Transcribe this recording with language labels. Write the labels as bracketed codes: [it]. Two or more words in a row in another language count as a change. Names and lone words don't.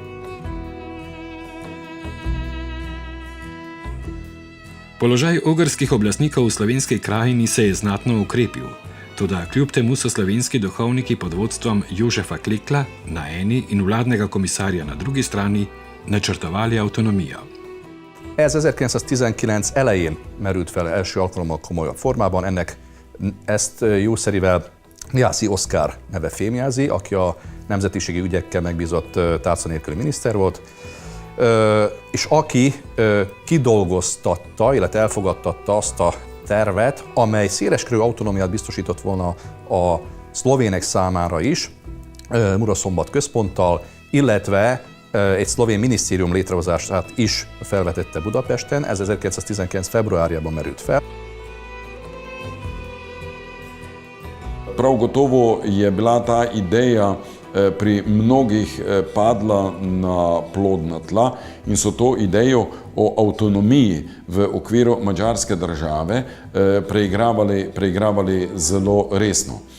[sl] Položaj ogrskih oblastnikov v slovenski krajini se je znatno ukrepil, toda kljub temu so slovenski duhovniki pod vodstvom Jožefa Klekla na eni in vladnega komisarja na drugi strani načrtovali avtonomijo. [hu] Ez 1919 elején merült fel első alkalommal komolyabb formában, ezt jószerivel Jászai Oszkár neve fémjelzi, aki a nemzetiségi ügyekkel megbízott tárca nélküli miniszter volt, és aki kidolgoztatta, illetve elfogadtatta azt a tervet, amely széleskörű autonómiát biztosított volna a szlovének számára is, Muraszombat központtal, illetve egy szlovén minisztérium létrehozását is felvetette Budapesten, ez 1919. februárjában merült fel. [sl] Prav gotovo je bila ta ideja pri mnogih padla na plodna tla in so to idejo o avtonomiji v okviru madžarske države preigravali zelo resno.